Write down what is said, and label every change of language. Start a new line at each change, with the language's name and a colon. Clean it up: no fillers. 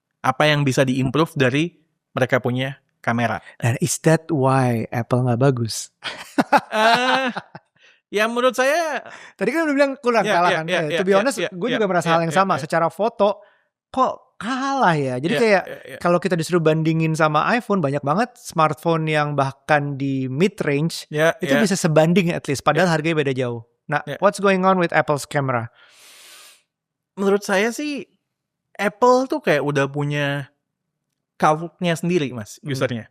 Indonesian: Apa yang bisa diimprove dari mereka punya kamera.
English: And is that why Apple
Indonesian: nggak bagus? Ya menurut saya, tadi kan udah bilang kurang kalah kan.
English: To be honest,
Indonesian: gue juga merasa hal yang sama. Secara foto kok kalah ya. Jadi kayak kalau kita disuruh bandingin sama iPhone, banyak banget smartphone yang bahkan di mid range itu bisa sebanding at least. Padahal harganya beda jauh.
English: Nah, what's going on with Apple's camera?
Indonesian: Menurut saya sih Apple tuh kayak udah punya cult-nya sendiri, Mas, usernya.